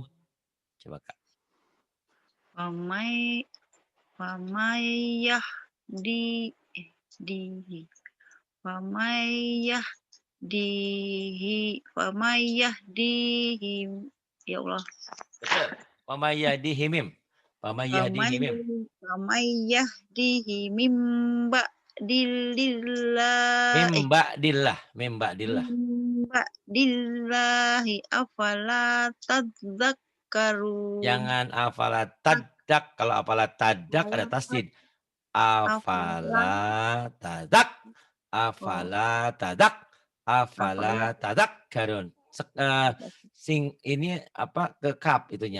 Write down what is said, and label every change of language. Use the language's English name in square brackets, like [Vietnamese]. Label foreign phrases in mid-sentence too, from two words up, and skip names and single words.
[Indonesian] Coba Kak. [Arabic] فمن يهديه فمن يهديه يا الله. [Indonesian] Betul. [Arabic] فمن يهديه من. فمن يهديه من. فمن يهديه من بعد الله من بعد الله. من بعد الله أفلا تذكرون. [Indonesian] Jangan [Arabic] أفلا تذ. [Indonesian] Kalau [Arabic] أفلا تذ [Indonesian] ada tasdid. [Arabic] Afala أفلا تذ. oh, أفلا تذ. afala أفلا تذكرون. [Indonesian] Ini apa ke kap itunya.